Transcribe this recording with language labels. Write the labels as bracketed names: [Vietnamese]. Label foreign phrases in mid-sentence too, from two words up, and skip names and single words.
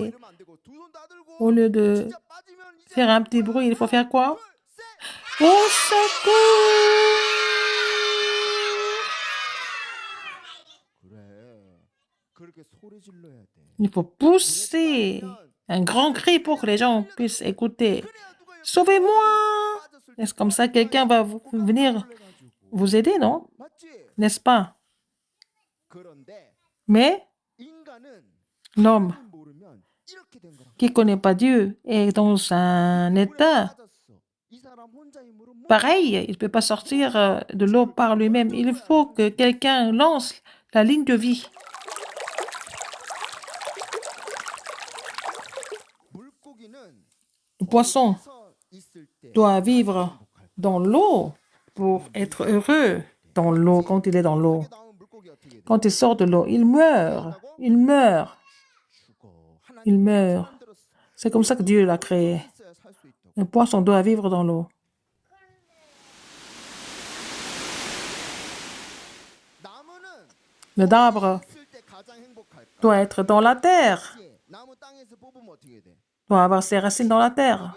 [Korean] 이러면 안 되고 두 손 다 들고 [French] Au lieu de [Korean] 진짜 빠지면 이제 [French] faire un petit bruit, il faut faire quoi? [Korean] 둘, 셋. [French] Au secours! [Korean] 그래. 그렇게 소리 질러야 돼. [French] Il faut pousser un grand cri pour que les gens puissent écouter. [Korean] 그래야 누가 옆에 [French] Sauvez-moi! [Korean] 빠졌을 때 [French] Est-ce comme ça quelqu'un va venir [Korean] 놀래가지고. [French] vous aider, non? [Korean] 맞지? [French] N'est-ce pas? [Korean] 그런데 [French] Mais [Korean] 인간은 [French] l'homme [Korean] 하나님 모르면 이렇게 된 거라. [French] qui ne connaît pas Dieu est dans un état [Korean] 이 사람 혼자 힘으로 못 [French] pareil. Il ne peut pas sortir de l'eau par lui-même. Il faut que quelqu'un lance la ligne de vie. [Korean] 물고기는 [French] Le poisson [Korean] 서 있을 때 [French] doit vivre dans l'eau pour être heureux dans l'eau quand il est dans l'eau. [Korean] 나오는 물고기 어떻게 돼? [French] quand il sort de l'eau, il meurt. Il meurt. Il meurt. C'est comme ça que Dieu l'a créé. Un poisson doit vivre dans l'eau. Le arbre doit être dans la terre, doit avoir ses racines dans la terre.